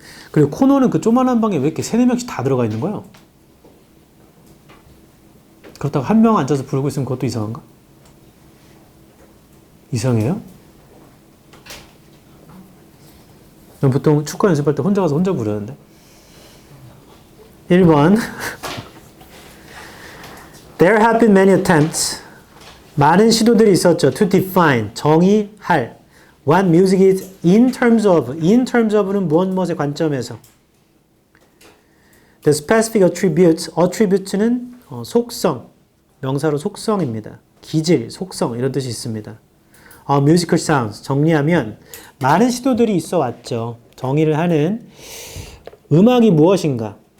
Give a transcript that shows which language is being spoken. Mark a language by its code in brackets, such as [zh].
[ko] 그리고 코너는 그 조만한 방에 왜 이렇게 3-4명씩 다 들어가 있는 거야? 그렇다고 한 명 앉아서 부르고 있으면 그것도 이상한가? 이상해요? 난 보통 축구 연습할 때 혼자 가서 혼자 부르는데. [en] 1번 There have been many attempts. [ko] 많은 시도들이 있었죠. [en] To define, [ko] 정의할. [en] What music is in terms of. [ko] In terms of는 무엇의 관점에서. The specific attributes. attribute는 속성, 명사로 속성입니다. 기질, 속성 이런 뜻이 있습니다. [en] musical sounds. [ko] 정리하면 많은 시도들이 있어 왔죠. 정의를 하는 음악이 무엇인가.